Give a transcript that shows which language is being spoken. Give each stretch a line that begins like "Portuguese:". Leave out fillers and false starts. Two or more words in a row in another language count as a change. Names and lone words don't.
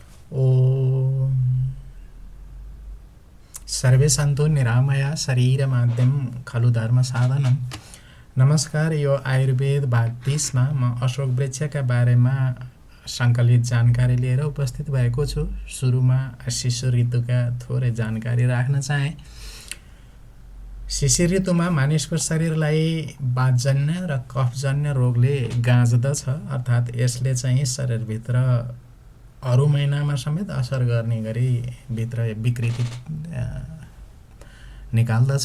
Sanskrit: ओम सर्वे सन्तु निरामया शरीरमाद्यं खलु धर्म साधनम्।
Nepali: नमस्कार, यो आयुर्वेद भाग 30 मा म अशोक वृक्षका बारेमा सङ्कलित जानकारी लिएर उपस्थित भएको छु। सुरुमा शिशिर ऋतुका थोरै जानकारी राख्न चाहे। शिशिर ऋतुमा मानिसको शरीरलाई वातजन्य र कफजन्य रोगले गाँच्दछ, अर्थात् यसले चाहिँ शरीरभित्र अरू महिनामा समेत असर गर्ने गरी भित्र विकृति निकाल्दछ।